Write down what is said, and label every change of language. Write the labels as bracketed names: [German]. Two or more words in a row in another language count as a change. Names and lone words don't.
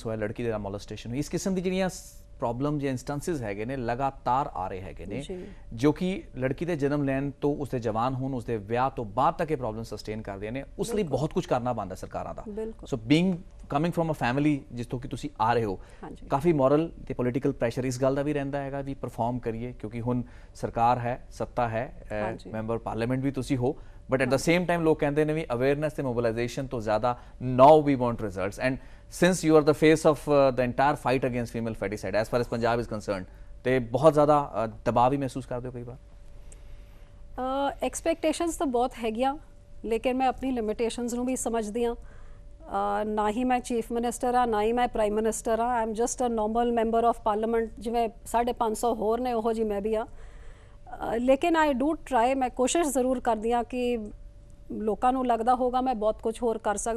[Punjabi] ਹੋਇਆ ਲੜਕੀ ਦੇ ਨਾਲ ਮੋਲੈਸਟੇਸ਼ਨ ਹੋਈ ਇਸ ਕਿਸਮ ਦੀ ਜਿਹੜੀਆਂ ਪ੍ਰੋਬਲਮ ਜਾਂ ਇੰਸਟੈਂਸਿਸ ਹੈਗੇ ਨੇ ਲਗਾਤਾਰ ਆ ਰਹੇ ਹੈਗੇ ਨੇ ਜੋ ਕਿ ਲੜਕੀ ਦੇ ਜਨਮ ਲੈਣ ਤੋਂ ਉਸਦੇ ਜਵਾਨ ਹੋਣ ਉਸਦੇ ਵਿਆਹ ਤੋਂ ਬਾਅਦ ਤੱਕ ਇਹ [English] problem sustain [Punjabi] ਕਰਦੀਆਂ ਨੇ ਉਸ ਲਈ ਬਹੁਤ ਕੁਝ ਕਰਨਾ ਬਣਦਾ ਸਰਕਾਰਾਂ ਦਾ [English] so being coming from a family [Punjabi] ਜਿਸ ਤੋਂ ਕਿ ਤੁਸੀਂ ਆ ਰਹੇ ਹੋ ਕਾਫੀ ਮੋਰਲ ਤੇ [English] political pressure [Punjabi] ਇਸ ਗੱਲ ਦਾ ਵੀ ਰਹਿੰਦਾ ਹੈਗਾ ਵੀ ਪਰਫਾਰਮ ਕਰੀਏ ਕਿਉਂਕਿ ਹੁਣ ਸਰਕਾਰ ਹੈ ਸੱਤਾ ਹੈ [English] member parliament [Punjabi] ਵੀ ਤੁਸੀਂ ਹੋ [English] but at the same time [Punjabi] ਲੋਕ ਕਹਿੰਦੇ ਨੇ ਵੀ ਅਵੇਅਰਨੈਸ ਤੇ ਮੋਬਿਲਾਈਜੇਸ਼ਨ ਤੋਂ ਜ਼ਿਆਦਾ [English] now we want results and since you are the face of the entire fight against female feticide as far as Punjab is concerned [Punjabi] ਤੇ ਬਹੁਤ ਜ਼ਿਆਦਾ ਦਬਾਅ ਵੀ ਮਹਿਸੂਸ ਕਰਦੇ ਹੋ ਕਈ ਵਾਰ ਐਕਸਪੈਕਟੇਸ਼ਨਸ ਤਾਂ ਬਹੁਤ ਹੈਗੀਆਂ ਲੇਕਿਨ ਮੈਂ ਆਪਣੀ ਲਿਮਿਟੇਸ਼ਨਸ ਨੂੰ ਵੀ ਸਮਝਦੀ ਹਾਂ ਨਾ ਹੀ ਮੈਂ [English] chief minister [Punjabi] ਆ ਨਾ ਹੀ ਮੈਂ [English] prime minister [Punjabi] ਆ [English] I am just a normal member of parliament [Punjabi] ਜਿਵੇਂ 550 ਹੋਰ ਨੇ ਉਹੋ ਜੀ ਮੈਂ ਵੀ ਆ ਲੇਕਿਨ [English] I do try [Punjabi] ਮੈਂ ਕੋਸ਼ਿਸ਼ ਜ਼ਰੂਰ ਕਰਦੀ ਹਾਂ ਕਿ ਲੋਕਾਂ ਨੂੰ ਲੱਗਦਾ ਹੋਗਾ ਮੈਂ ਬਹੁਤ ਕੁਝ ਹੋਰ ਕਰ ਸਕਦੀ